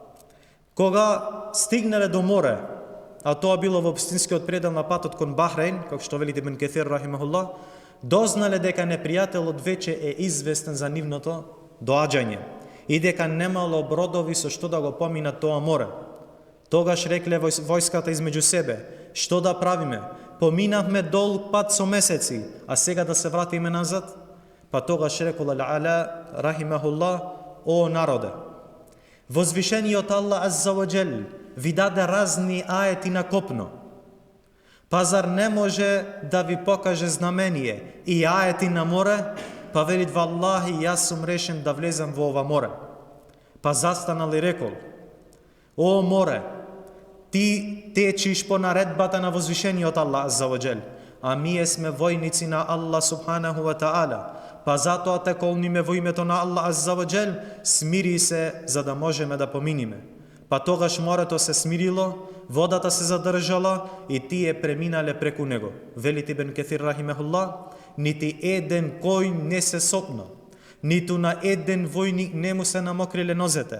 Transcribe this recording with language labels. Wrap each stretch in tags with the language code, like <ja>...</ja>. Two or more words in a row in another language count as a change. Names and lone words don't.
<mk>Кога стигнале до море, а тоа било во општинскиот предел на патот кон Бахрейн, како што вели Ибн Каthир рахимахуллах, дознале дека непријателот веќе е известен за нивното доаѓање и дека немало бродови со што да го поминат тоа море. Тогаш рекле војската измеѓу себе, што да правиме? Поминавме долг пат со месеци, а сега да се вратиме назад? Па тогаш рекол Ал-Ала рахимахуллах, о народе, возвишениот Аллах</mk> <ar>عز وجل</ar> <mk>ви даде разни аети на копно. Па зар не може да ви покаже знамение и аети на море? Па велит валлахи, јас сум решен да влезам во ова море. Па застанал и рекол, о море, ти течиш по наредбата на возвишениот Аллах</mk> <ar>عز وجل,</ar> <mk>а ние сме војници на Аллах</mk> <ar>سبحانه وتعالى.</ar> <mk>Па затоа те колниме во името на Аллах</mk> <ar>عز وجل,</ar> <mk>смири се за да можеме да поминиме. Па тогаш морето се смирило, водата се задржала и тие преминале преку него. Велит Ибн Каthир рахимахуллах, нити еден кој не се сопна, ниту на еден војник не му се намокриле нозете.</mk>